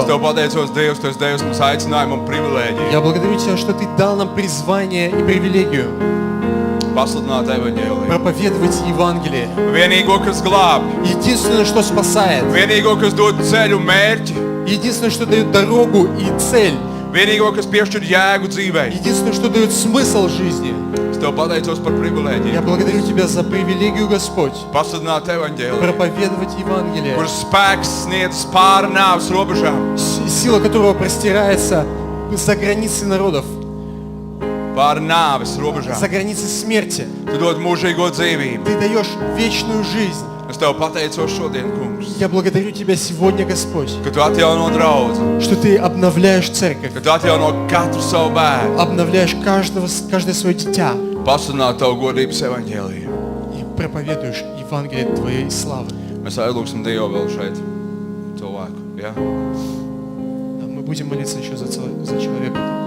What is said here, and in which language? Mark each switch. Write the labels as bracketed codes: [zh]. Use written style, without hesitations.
[lv] Tev pateicos, Dievs, Tu esi Dievs mums aicinājumu un privilēģiju. [ru] Я благодарю Тебя, что Ты дал нам призвание и привилегию [lv] Pasludināt evaņģēliju. [ru] проповедовать Евангелие. [lv] Vienīgo, kas glābj, [ru] Единственное, что спасает, [lv] vienīgo, kas dod ceļu mērķi, [ru] единственное, что дает дорогу и цель, [lv] vienīgo, kas piešķir jēgu dzīvei. [ru] единственное, что дает смысл жизни. [lv] Es Tev pateicos par privilēģiju. [ru] Я благодарю Тебя за привилегию, Господь, [lv] Pasludināt evaņģēliju, [ru] проповедовать Евангелие, [lv] kuras spēks sniedz pāri nāves robežām, [ru] сила которого простирается за границы народов, [lv] pāri nāves robežām. [ru] за границы смерти. [lv] Tu dod mūžīgo dzīvību. [ru] Ты даешь вечную жизнь. [lv] Es Tev pateicos šodien, Kungs, [ru] Я благодарю Тебя сегодня, Господь, [lv] ka Tu atjauno draudzi, [ru] что Ты обновляешь церковь, [lv] ka Tu atjauno katru savu bērnu. [ru] обновляешь каждое свое дитя [lv] Pasludināt Tavu godības evaņģēliju. [ru] и проповедуешь Евангелие Твоей славы. [lv] Mēs aizlūgsim Dievu vēl šeit cilvēku. Ja? [ru] Мы будем молиться еще за человека.